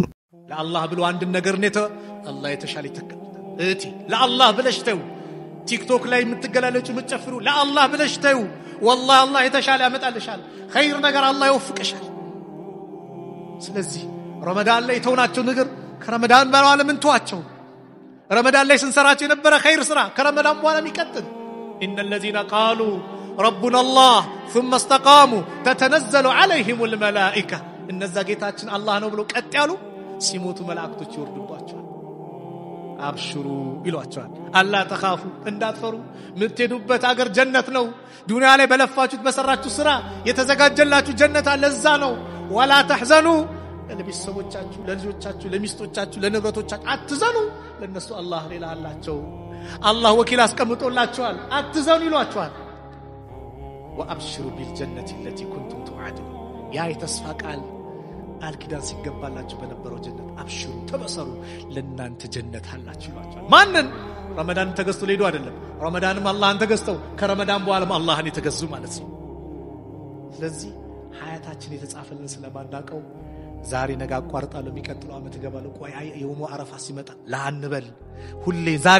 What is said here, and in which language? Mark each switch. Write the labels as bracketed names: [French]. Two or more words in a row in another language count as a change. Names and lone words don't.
[Amharic] ለአላህ ብሎ አንድ ነገር ነተ አላህ የተሻለ ይተካል እቲ ለአላህ ብለሽ ተው ቲክቶክ ላይ የምትገላለጩ የምትጨፍሩ ለአላህ ብለሽ ተው والله አላህ የተሻለ ያመጣልሻል ኸይር ነገር አላህ ይወፍቅሻል ስለዚህ ረመዳን ላይ ተውናቸው ነገር ከረመዳን በኋላ ምን ተዋቸው ረመዳን ላይ ስንሰራቸው የነበረ ኸይር ስራ ከረመዳን በኋላ የሚቀጥል [Arabic] ان الذين قالوا ربنا الله ثم استقاموا تتنزل عليهم الملائكه [Amharic] እነዛ ጌታችን አላህ ነው ብሎ ቀጥ ያሉ ሲሞቱ መላእክቶች ይወርዱባቸዋል አብሽሩ ይሏቸዋል [Arabic] ألا تخافوا [Amharic] እንዳትፈሩ ምትሄዱበት አገር ጀነት ነው ዱንያ ላይ በለፋችሁት በሰራችሁ ስራ የተዘጋጀላችሁ ጀነት አለ እዛ ነው [Arabic] ولا تحزنوا [Amharic] ለቤተሰቦቻችሁ ለልጆቻችሁ ለሚስቶቻችሁ ለንብረቶቻችሁ አትዘኑ ለነሱ አላህ ሌላ አላቸው አላህ ወኪል አስቀምጦላችኋል አትዘኑ ይሏችኋል [Arabic] وابشروا بالجنه التي كنتم توعدون [Amharic] ያ የተስፋ ቃል አልኪዳን ሲገባላችሁ በነበረው ጀነት አብሽሩ ተበሰሩ ለናንተ ጀነት አላችሁ ይሏችኋል ማንን ረመዳን ተገዝቶ ሊሄዱ አይደለም ረመዳንም አላህን ተገዝተው ከረመዳን በኋላም አላህን የተገዙ ማለት ነው ስለዚህ ሀያታችን የተጻፈልን ስለማናቀው ዛሬ ነገ አቋርጣለሁ የሚቀጥለው አመት ገባለሁ ቆይ [Arabic] يوم عرفة [Amharic] ሲመጣ ላንበል ሁሌ ዛሬ